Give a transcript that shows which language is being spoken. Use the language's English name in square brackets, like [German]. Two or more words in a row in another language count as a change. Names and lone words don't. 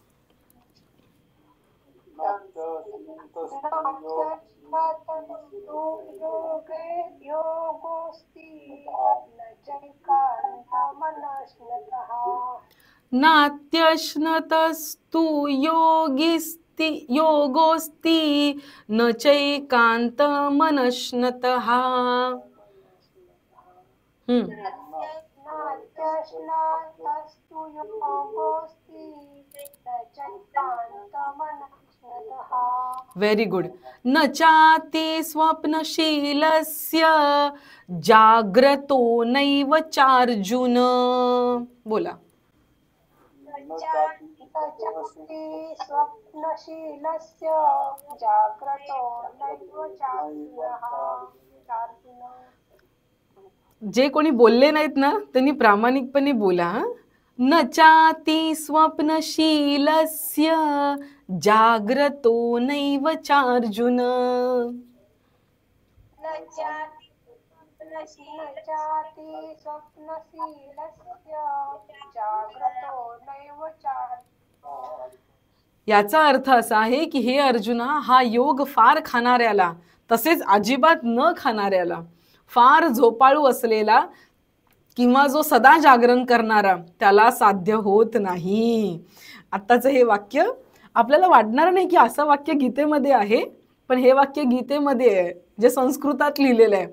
[Sanskrit] नात्यश्नतस्तु योगिस्ति, योगोस्ति न चैकांत मनश्नतः. [English] Very good. [Sanskrit] न चाति स्वप्नशीलस्य जाग्रतो नैव चार्जुन. [Marathi] बोला. [Sanskrit] स्वप्नशीलस्य जाग्रतो नैव चार्जुनः. [Marathi] जे कोणी बोलले नाहीत ना त्यांनी प्रामाणिकपणे बोला. [Sanskrit] न चाति स्वप्नशीलस्य जाग्रतो नैव चार्जुन. न चाति स्वप्नशीलस्य जाग्रतो नैव चार्जुन. [Marathi] याचा अर्थ असा आहे की हे अर्जुना, हा योग फार खाणाऱ्याला, तसेच अजिबात न खाणाऱ्याला, फार झोपाळू असलेला किंवा जो सदा जागरण करणारा त्याला साध्य होत नाही. आत्ताचं हे वाक्य आपल्याला वाटणार नाही की असं वाक्य गीतेमध्ये आहे, पण हे वाक्य गीतेमध्ये आहे जे संस्कृतात लिहिलेलं आहे.